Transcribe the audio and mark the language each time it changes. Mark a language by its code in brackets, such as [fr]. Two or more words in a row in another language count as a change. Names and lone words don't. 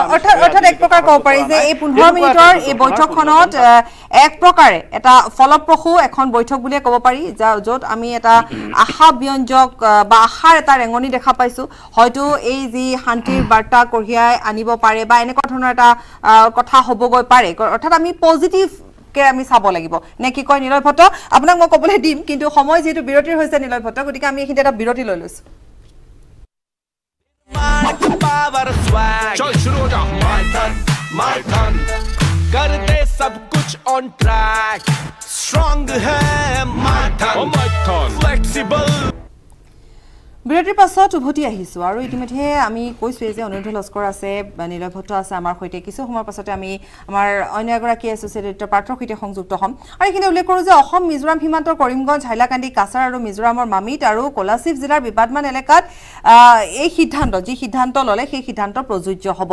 [as] অৰ্থাৎ এক প্ৰকাৰ ক'ব পাৰি যে এই 15 মিনিটৰ এই বৈঠকখনত এক প্ৰকাৰে এটা ফলপ্ৰসূ এখন বৈঠক বুলিয়ে ক'ব পাৰি, য'ত আমি এটা আশাব্যঞ্জক বা আশাৰ এটা ৰেঙনি দেখা পাইছোঁ। হয়তো এই যি শান্তিৰ বাৰ্তা কঢ়িয়াই আনিব পাৰে বা এনেকুৱা ধৰণৰ এটা কথা হ'বগৈ পাৰে, অৰ্থাৎ আমি পজিটিভকে আমি চাব লাগিব, নে কি কয় নিলয় ভট্ট? আপোনাক মই ক'বলৈ দিম, কিন্তু সময় যিহেতু বিৰতিৰ হৈছে নিলয় ভট্ট, গতিকে আমি এইখিনিতে এটা বিৰতি লৈ লৈছোঁ। [hi] कर दे सब कुछ [en] on track strong [hi] है माइथन फ्लेक्सिबल। [as] বিৰতিৰ পাছত উভতি আহিছোঁ, আৰু ইতিমধ্যে আমি কৈছোঁৱেই যে অনিৰুদ্ধ লস্কৰ আছে, নিলয় ভট্ট আছে আমাৰ সৈতে। কিছু সময়ৰ পাছতে আমি আমাৰ অন্য এগৰাকী [en] associate editor [as] পাৰ্থৰ সৈতে সংযুক্ত হ'ম। আৰু এইখিনি উল্লেখ কৰোঁ যে অসম মিজোৰাম সীমান্তৰ কৰিমগঞ্জ, হাইলাকান্দি, কাছাৰ আৰু মিজোৰামৰ মামিত আৰু কোলাশিব জিলাৰ বিবাদমান এলেকাত এই সিদ্ধান্ত, যি সিদ্ধান্ত ল'লে সেই সিদ্ধান্ত প্ৰযোজ্য হ'ব।